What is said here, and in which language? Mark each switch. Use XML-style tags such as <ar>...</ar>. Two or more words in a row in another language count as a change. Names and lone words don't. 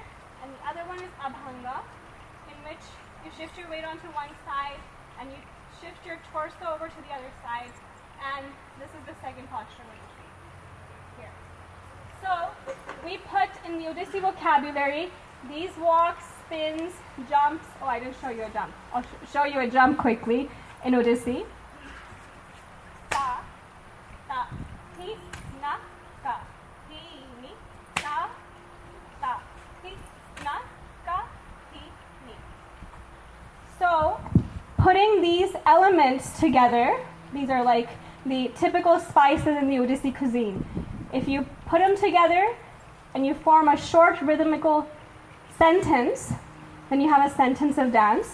<en>And the other one is Abhanga, in which you shift your weight onto one side and you shift your torso over to the other side. And this is the second posture we see here. So we put in the Odissi vocabulary these walks, spins, jumps. Oh, I didn't show you a jump. I'll show you a jump quickly in Odissi. Ta, ta, hi, na, ka, hi, ni, ta, ta, hi, na, ka, hi, ni. So, putting these elements together, these are like the typical spices in the Odissi cuisine. If you put them together and you form a short rhythmical sentence, then you have a sentence of dance.</en>